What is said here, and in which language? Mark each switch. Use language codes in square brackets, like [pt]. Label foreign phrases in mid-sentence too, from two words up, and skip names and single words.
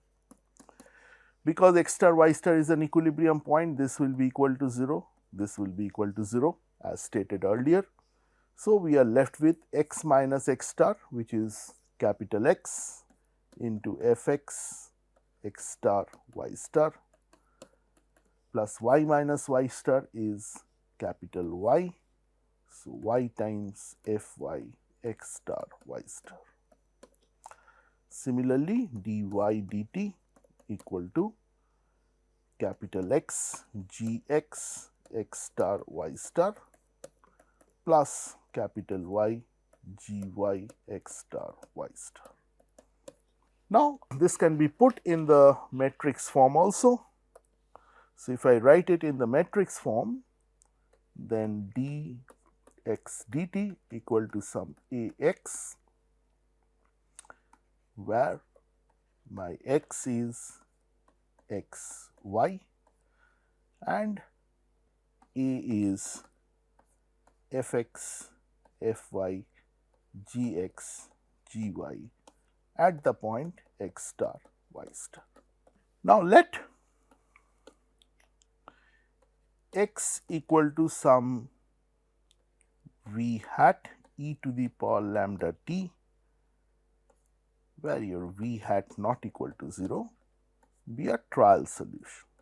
[en] Because x star y star is an equilibrium point, this will be equal to 0, this will be equal to 0 as stated earlier. So, we are left with x minus x star, which is capital X into f x x star y star plus y minus y star is capital Y. So, y times f y x star y star. Similarly, dy dt equal to capital X g x x star y star plus capital Y g y x star y star. Now, this can be put in the matrix form also. So, if I write it in the matrix form, then dx dt equal to some a x, where my x is x y and a is f x f y g x g y at the point x star y star. Now, let x equal to some v hat e to the power lambda t, where your v hat not equal to 0 be a trial solution.